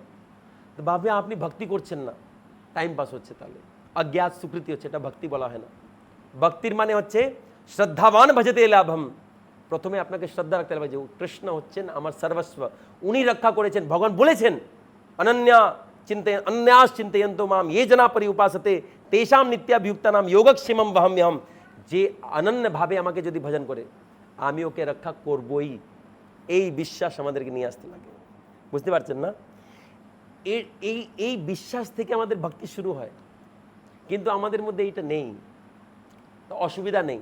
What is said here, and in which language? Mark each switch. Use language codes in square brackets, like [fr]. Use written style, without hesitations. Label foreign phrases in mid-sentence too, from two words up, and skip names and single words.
[bn] তো ভাবে আপনি ভক্তি করছেন না, [en] time pass [bn] হচ্ছে, তাহলে অজ্ঞাত স্বীকৃতি হচ্ছে, এটা ভক্তি বলা হয় না। ভক্তির মানে হচ্ছে [sa] শ্রদ্ধাবান ভজতে লাভম। [bn] প্রথমে আপনাকে শ্রদ্ধা রাখতে হবে যে কৃষ্ণ হচ্ছেন আমার সর্বস্ব, উনি রক্ষা করেছেন। ভগবান বলেছেন [sa] অন্যাস চিন্তয়ন্ত মাম ये जना परि उपासते तेषाम नित्याभियुक्ता नाम योगक्षेमम वहम्यहम। [bn] যে অনন্য ভাবে আমাকে যদি ভজন করে, আমি ওকে রক্ষা করবই, এই বিশ্বাস আমাদেরকে নিয়ে আসতে লাগে। বুঝতে পারছেন না? এই বিশ্বাস থেকে আমাদের ভক্তি শুরু হয়, কিন্তু আমাদের মধ্যে এইটা নেই, তো অসুবিধা নেই।